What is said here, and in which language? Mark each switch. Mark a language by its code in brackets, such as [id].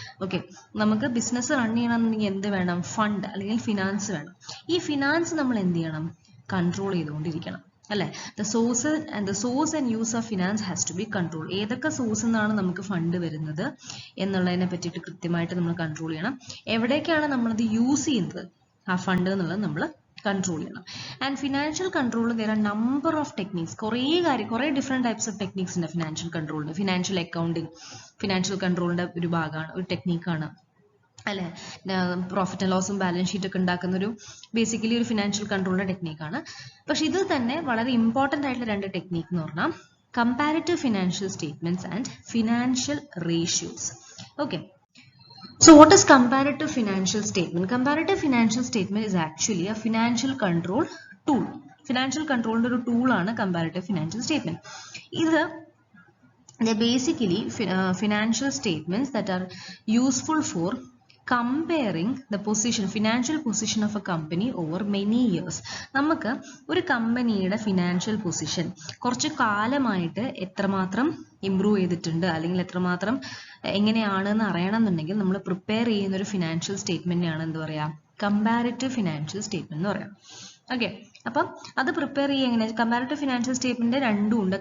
[ml] Okay, നമുക്ക് business run ചെയ്യണമെന്നുണ്ടെങ്കിൽ എന്ത് വേണം, ഫണ്ട് അല്ലെങ്കിൽ ഫിനാൻസ് വേണം. ഈ ഫിനാൻസ് നമ്മൾ എന്ത് ചെയ്യണം, കൺട്രോൾ ചെയ്തുകൊണ്ടിരിക്കണം. അല്ലേ? [en] The source and use of finance has to be control. [ml] ഏതൊക്കെ സോഴ്സ് നിന്നാണ് നമുക്ക് ഫണ്ട് വരുന്നത് എന്നുള്ളതിനെ പറ്റിയിട്ട് കൃത്യമായിട്ട് നമ്മൾ കൺട്രോൾ ചെയ്യണം. എവിടേക്കാണ് നമ്മളത് യൂസ് ചെയ്യുന്നത് ആ ഫണ്ട് എന്നുള്ളത് നമ്മൾ കൺട്രോൾ ചെയ്യണം. [en] And financial control there are number of techniques. [ml] കുറേ ഡിഫറെന്റ് ടൈപ്സ് ഓഫ് ടെക്നിക്സ് ഉണ്ട് ഫിനാൻഷ്യൽ കൺട്രോളിന്. ഫിനാൻഷ്യൽ അക്കൗണ്ടിങ് ഫിനാൻഷ്യൽ കൺട്രോളിന്റെ ഒരു ഭാഗമാണ്, ഒരു ടെക്നിക്കാണ് അല്ലെ? പ്രോഫിറ്റ് ആൻഡ് ലോസും ബാലൻസ് ഷീറ്റ് ഒക്കെ ഉണ്ടാക്കുന്ന ഒരു ബേസിക്കലി ഒരു ഫിനാൻഷ്യൽ കൺട്രോളിന്റെ ടെക്നിക്കാണ്. പക്ഷെ ഇതിൽ തന്നെ വളരെ ഇമ്പോർട്ടന്റ് ആയിട്ടുള്ള രണ്ട് ടെക്നിക്ക് എന്ന് പറഞ്ഞാൽ comparative financial statements and financial ratios. [en] Okay, so what is comparative financial statement? Comparative financial statement is actually a financial control tool. Financial control [ml] ഒരു tool ആണ് [en] comparative financial statement. ഇത് they're basically financial statements that are useful for comparing the financial position of a company over many years. [ml] നമുക്ക് ഒരു കമ്പനിയുടെ financial position കുറച്ച് കാലമായിട്ട് എത്രമാത്രം improve ചെയ്തിട്ടുണ്ട് അല്ലെങ്കിൽ എത്രമാത്രം എങ്ങനെയാണെന്ന് അറിയണമെന്നുണ്ടെങ്കിൽ നമ്മൾ പ്രിപ്പയർ ചെയ്യുന്ന ഒരു ഫിനാൻഷ്യൽ സ്റ്റേറ്റ്മെന്റിനാണ് എന്ത് പറയാ, കമ്പാരിറ്റീവ് ഫിനാൻഷ്യൽ സ്റ്റേറ്റ്മെന്റ് എന്ന് പറയാം. ഓക്കെ, അപ്പം അത് പ്രിപ്പയർ ചെയ്യുക എങ്ങനെ? കമ്പാരിറ്റീവ് ഫിനാൻഷ്യൽ സ്റ്റേറ്റ്മെന്റ് രണ്ടും ഉണ്ട്.